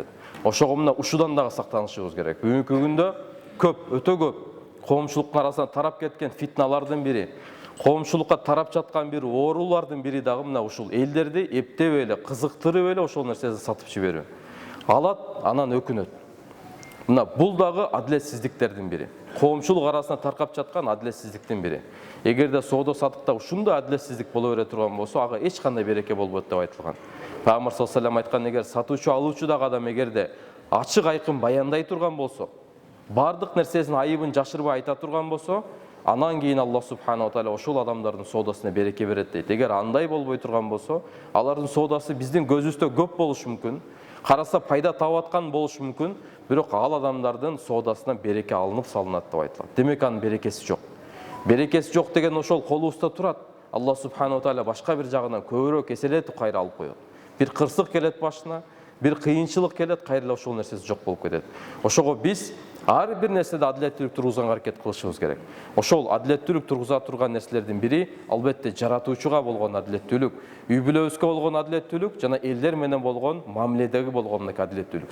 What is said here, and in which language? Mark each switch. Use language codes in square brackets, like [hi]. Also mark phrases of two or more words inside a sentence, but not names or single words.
[ky] Ошого мына ушудан дагы сактанышыбыз керек. Бүгүнкү күндө өтө көп коомчулуктун арасына тарап кеткен фитналардын бири, коомчулукка тарап жаткан бир оорулардын бири дагы мына ушул элдерди эптеп эле, кызыктырып эле ошол нерсени сатып жиберүү. Алат, анан өкүнөт. Мына бул дагы адилетсиздиктердин бири. Коомчулук арасында таркап жаткан адилетсиздиктин бири. Эгерде соода саттыкта ушундай адилетсиздик боло бере турган болсо, ага эч кандай береке болбойт деп айтылган. Пайгамбар [ar] صلى الله عليه وسلم [ky] айткан, эгер сатуучу алуучу дагы адам эгерде ачык айкын баяндай турган болсо, бардык нерсесин айыбын жашырбай айта турган болсо, анан кийин Аллах [ar] سبحانه وتعالى [ky] ошол адамдардын соодасына береке берет дейт. Эгер андай болбой турган болсо, алардын соодасы биздин көзүбүздө көп болушу мүмкүн, караса пайда таап аткан болушу мүмкүн, бирок ал адамдардын соодасына береке алынып салынат деп айтылат. Демек анын берекеси жок. Берекеси жок деген ошол колубузда турат. Аллах [ar] سبحانه وتعالى [ky] башка бир жагынан көбүрөөк эселетип кайра алып коет. Бир кырсык келет башына, бир кыйынчылык келет, кайра ошол нерсеси жок болуп кетет. Ошого биз ар бир нерседе адилеттүүлүк тургузганга аракет кылышыбыз керек. Ошол адилеттүүлүк тургуза турган нерселердин бири албетте жаратуучуга болгон адилеттүүлүк, үй бүлөбүзгө болгон адилеттүүлүк жана элдер менен болгон мамиледеги болгон адилеттүүлүк.